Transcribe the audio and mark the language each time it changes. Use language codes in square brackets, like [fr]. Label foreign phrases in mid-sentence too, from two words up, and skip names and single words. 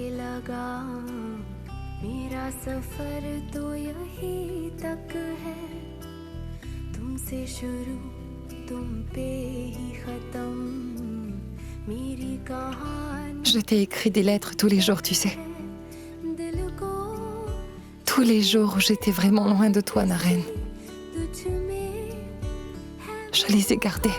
[hi] लगा मेरा सफर तो यही तक है तुमसे शुरू तुम पे ही खत्म मेरी कहानी [fr] Je t'ai écrit des lettres tous les jours, tu sais. [hi] दिल को [fr] Tous les jours où j'étais vraiment loin de toi, Naren. [hi] तुझ में [fr] Je les ai gardées.